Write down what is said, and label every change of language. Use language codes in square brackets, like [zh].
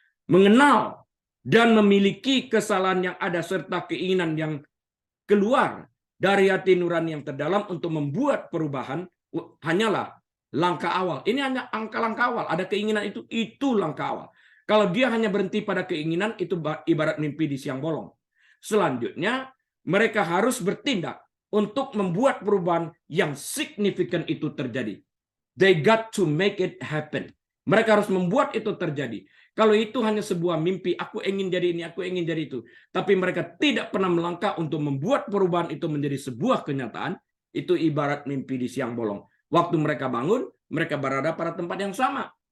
[id] Mengenal dan memiliki kesalahan yang ada serta keinginan yang keluar dari hati nurani yang terdalam untuk membuat perubahan hanyalah langkah awal. Ini hanya langkah awal. Ada keinginan itu langkah awal. Kalau dia hanya berhenti pada keinginan, itu ibarat mimpi di siang bolong. Selanjutnya, mereka harus bertindak untuk membuat perubahan yang signifikan itu terjadi. [en] They got to make it happen. [id] Mereka harus membuat itu terjadi. Kalau itu hanya sebuah mimpi, aku ingin jadi ini, aku ingin jadi itu. Tapi mereka tidak pernah melangkah untuk membuat perubahan itu menjadi sebuah kenyataan. Itu ibarat mimpi di siang bolong. Waktu mereka bangun, mereka berada pada tempat yang sama.